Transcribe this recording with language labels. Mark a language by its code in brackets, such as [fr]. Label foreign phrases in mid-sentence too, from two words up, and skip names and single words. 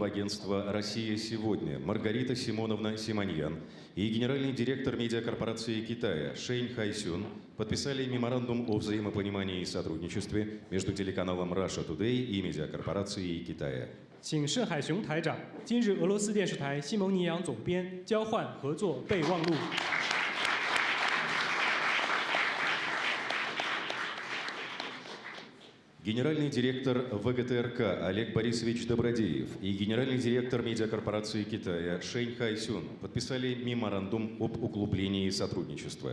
[ru] агентства «Россия сегодня» Маргарита Симоновна Симоньян и генеральный директор медиакорпорации Китая Шэнь Хайсюн подписали меморандум о взаимопонимании и сотрудничестве между телеканалом Russia Today и медиакорпорацией Китая. [zh] 请盛海雄台长、今日俄罗斯电视台西蒙尼扬总编交换合作备忘录。 [ru] Генеральный директор ВГТРК Олег Борисович Добродеев и генеральный директор медиакорпорации Китая Шэнь Хайсюн подписали меморандум об углублении сотрудничества.